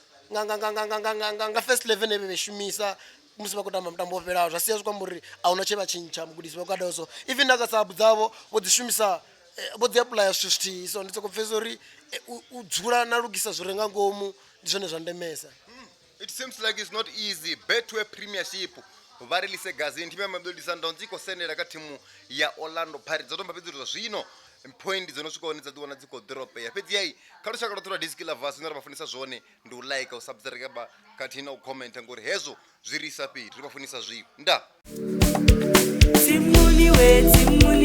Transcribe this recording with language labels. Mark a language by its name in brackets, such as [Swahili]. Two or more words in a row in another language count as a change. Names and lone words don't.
[Venda] nga first 11 vhe shumisa musi vha khou tamba mutambo wo fhelaho zwa sia zwi khou amba uri a hu na tshe vha tshintsha mugudisi vha Khadoso even na kha sabu dzavho vho dzi shumisa vho dzi apply zwithu zwithihi so ndi sokou pfhesesa uri u dzula na lugisa zwi re nga ngomu ndi zwone zwa ndemesa [English] it seems like it's not easy [Venda] Betway Premiership vha release gazini thimu ya Mamelodi Sundowns i khou sendela kha thimu ya Orlando Pirates dzo tomba fhedzi zwa zwino point dzo no swika hone dza ḓiwana dzi khou dropeya fhedzi yayi kha lushaka lwa Disiki Lovers zwine ra vha funisa zwone ndi u like u subscribe khathihi na u comment ngori hezwo zwi ri isa fhedzi ri vha funisa zwivho nda